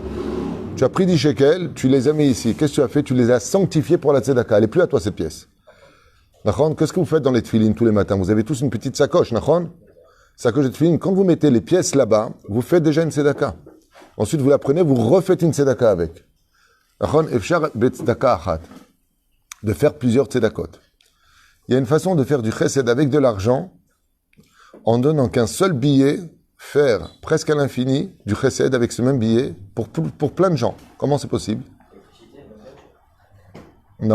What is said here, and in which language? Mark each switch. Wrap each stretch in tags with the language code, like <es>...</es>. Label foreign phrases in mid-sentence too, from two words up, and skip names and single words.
<fr>Tu as pris 10 shekels, tu les as mis ici. Qu'est-ce que tu as fait? Tu les as sanctifiés pour la tzedaka. Elle n'est plus à toi, cette pièce. Nachon, qu'est-ce que vous faites dans les tefilines tous les matins? Vous avez tous une petite sacoche, Nachon? Sacoche de tefilines. Quand vous mettez les pièces là-bas, vous faites déjà une tzedaka. Ensuite, vous la prenez, vous refaites une tzedaka avec.</fr> <he>Nachon, efshar betzedaka achat.</he> <fr>De faire plusieurs tzedakot. Il y a une façon de faire du chesed avec de l'argent en donnant qu'un seul billet, faire presque à l'infini du chesed avec ce même billet pour plein de gens. Comment c'est possible? Non.</fr>